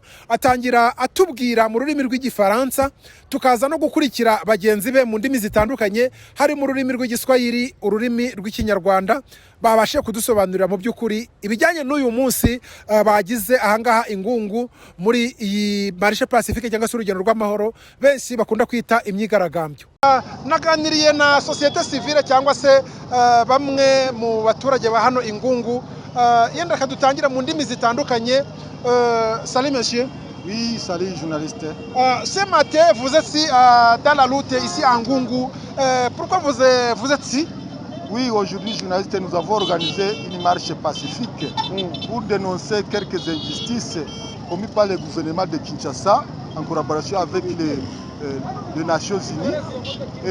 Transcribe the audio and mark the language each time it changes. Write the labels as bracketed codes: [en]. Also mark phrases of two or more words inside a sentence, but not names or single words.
[rw] Atangira atubwira mu rurimi rw'igifaransa, tukaza no gukurikira bagenzi be mu ndimi zitandukanye, harimo ururimi rw'igiswahili, ururimi rw'ikinyarwanda, babashe kudusobanurira mu by'ukuri ibijyanye n'uyu munsi bagize ahangaha Ingungu muri iyi [fr] marche pacifique [rw] cyangwa se urugendo rw'amahoro benshi bakunda kwita imyigaragambyo. Naganiriye na [fr] societe civile [rw] cyangwa se bamwe mu baturage ba hano Ingungu, yenda kadutangira mu ndimi zitandukanye. [fr] Salut monsieur. Oui, salut journaliste. Ce matin vous êtes ici dans la route ici à Ngungu. Pourquoi vous êtes ici? Oui, aujourd'hui, journalistes, nous avons organisé une marche pacifique pour dénoncer quelques injustices commises par le gouvernement de Kinshasa en collaboration avec les Nations Unies.